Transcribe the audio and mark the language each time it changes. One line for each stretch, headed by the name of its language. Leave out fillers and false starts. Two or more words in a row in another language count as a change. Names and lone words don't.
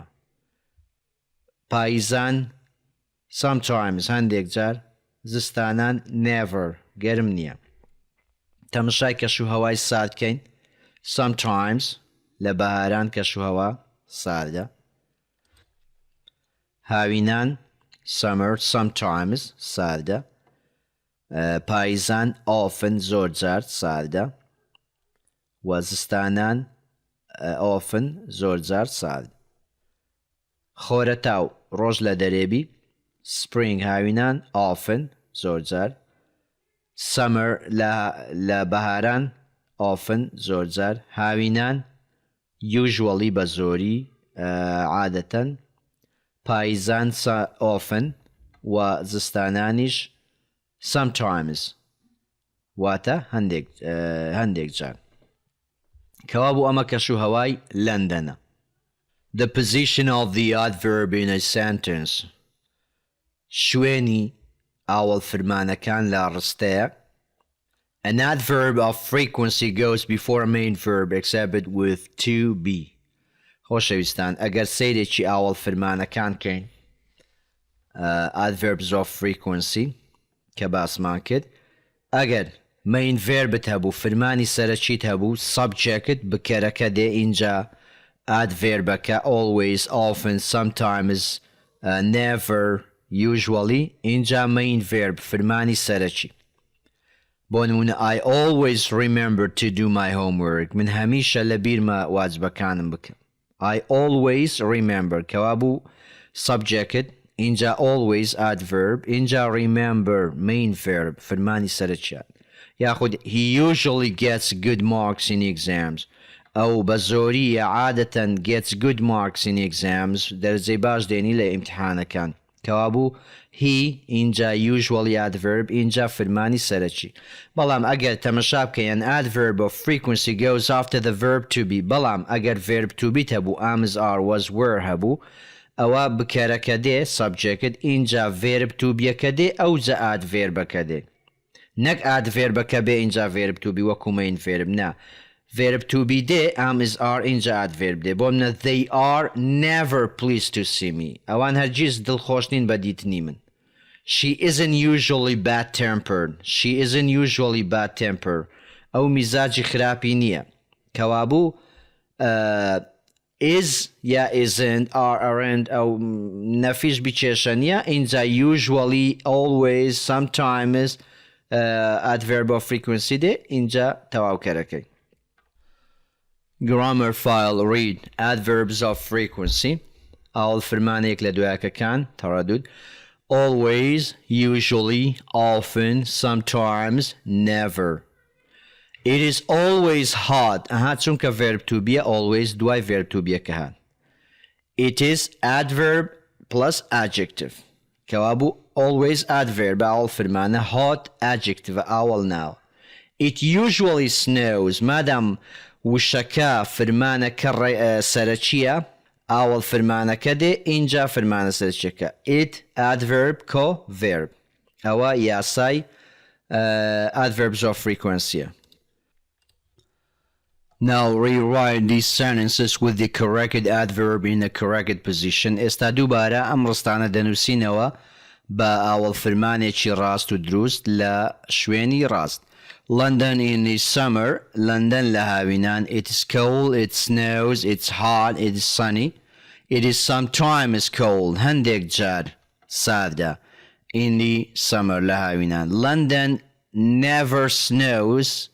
Central Kurdish: پاییزان sometimes هەندێک جار. زستانان never گەرم نییە. تەماشای کەشوهەوای ساردکەین sometimes لە بەهاران کەشوهەوا ساردە. هاوینان
English: summer sometimes
Central Kurdish: ساردە. پاییزان often زۆر جار ساردە. وەزستانان often زۆر جار سارد. خۆرەتاو ڕۆژ لە دەرێبی spring هاوینان often زۆر جار. summer لە بەهاران often زۆر جار. هاوینان usually بە زۆری عادەتەن. پاییزان often و زستانانیش sometimes واتە هەندێک جار کەوا بوو ئەمە کەش و هەوای لەندەنە.
English: The position of the adverb in a sentence.
Central Kurdish: شوێنی ئاوەڵفرمانەکان لە ڕستەیە.
English: An adverb of frequency goes before a main verb except with to be.
Central Kurdish: خۆشەویستان ئەگەر سەیرێکی ئاوەڵفرمانەکان کەین
English: adverbs of frequency
Central Kurdish: کە باسمان کرد ئەگەر
English: main verb
Central Kurdish: ت هەبوو فرمانی سەرەکیت هەبوو subjecت بکەرەکە دێ اینجا adverbەکە
English: always, often, sometimes, never, usually
Central Kurdish: اینجا
English: main verb
Central Kurdish: فرمانی سەرەکی. بۆ نمونە
English: I always remember to do my homework.
Central Kurdish: من هەمیشە لە بیرمە واجبەکانم بکەم.
English: I always remember
Central Kurdish: کەوا بوو
English: subject اینجا always adverb اینجا remember main verb
Central Kurdish: فرمانی سەرەکیات.
English: یاخود he usually gets good marks in exams.
Central Kurdish: ئەو بە زۆریە عادەتەن
English: gets good marks in exams
Central Kurdish: دەرجەی باش دێنی لە ئیمتحانەکان. کەوا بوو he اینجا usually adverb اینجا فرمانی سەرەکی. بەڵام ئەگەر تەمەشا بکەین
English: adverb of frequency goes after the verb to be.
Central Kurdish: بەڵام ئەگەر
English: verb to be
Central Kurdish: هەبوو
English: am, are, was, were
Central Kurdish: هەبوو ئەوە بکەرەکە دێ subject اینجا
English: verb to be
Central Kurdish: ەکە دێ ئەوجا adverbەکە دێ. نەک adverbەکە بێ اینجا
English: verb to be
Central Kurdish: وەکو main verb نا.
English: verb to be دێ am, are اینجا adverb دێ. بۆ منە they are never pleased to see me.
Central Kurdish: ئەوان هەرگیز دڵخۆش نین بە دیتنی من.
English: She isn't usually bad-tempered. She isn't usually bad-tempered.
Central Kurdish: ئەو میزاجی خراپی نییە. کەوا بوو is یا
English: isn't, are, aren't
Central Kurdish: ئەو نەفیش بیچێشە نییە.
English: اینجا usually, always, sometimes adverb of frequency
Central Kurdish: دێ اینجا تەواوکەرەکەی.
English: Grammar file read adverbs of frequency.
Central Kurdish: ئاوەڵفرمانێک لە دوایەکەکان تەڕەدود.
English: Always, usually, often, sometimes, never. It is always hot.
Central Kurdish: ئەها چونکە
English: verb to be always
Central Kurdish: دوای
English: verb to be
Central Kurdish: کە هات.
English: It is adverb plus adjective.
Central Kurdish: کەوا بوو
English: always adverb
Central Kurdish: ئاوەڵفرمانە
English: hot adjective
Central Kurdish: ئاوەڵ ناو.
English: It usually snows.
Central Kurdish: مادام وشەکە فرمانەکە سەرەکیە ئاوەڵ فرمانەکە دێ اینجا فرمانە سەرچەکە.
English: It adverb co verb.
Central Kurdish: ئەوە یاسای
English: adverbs of frequency. Now rewrite these sentences with the correct adverb in the correct position.
Central Kurdish: ئێستا دووبارە ئەم ڕستانە دەنووسینەوە بە ئاوەڵ فرمانێکی ڕاست و دروست لە شوێنی ڕاست.
English: London in the summer. London
Central Kurdish: لە هاوینان.
English: It is cold, it snows, it's hot, it is sunny. It is sometimes cold.
Central Kurdish: هەندێک جار ساردە.
English: In the summer
Central Kurdish: لە هاوینان.
English: London never snows.